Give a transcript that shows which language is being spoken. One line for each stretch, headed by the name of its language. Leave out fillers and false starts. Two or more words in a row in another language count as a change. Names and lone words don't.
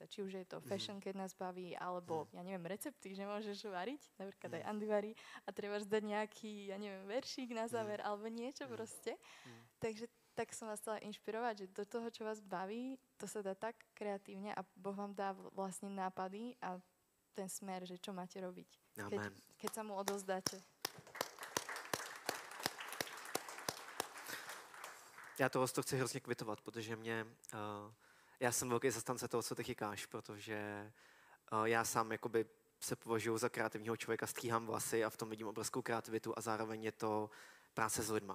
Slovak: Či už je to fashion, keď nás baví, alebo, ja neviem, recepty, že môžeš variť, napríklad aj Andy varí a treba dať nejaký, ja neviem, veršík na záver, alebo niečo proste. Takže tak som vás chcela inšpirovať, že do toho, čo vás baví, to sa dá tak kreatívne a Boh vám dá vlastne nápady a ten smer, že čo máte robiť, keď sa mu odovzdáte.
Czech: Já toho chci hrozně kvitovat, protože já jsem velký zastánce toho, co ty říkáš, protože já sám jakoby se považuji za kreativního člověka, stříhám vlasy a v tom vidím obrovskou kreativitu a zároveň je to práce s lidma.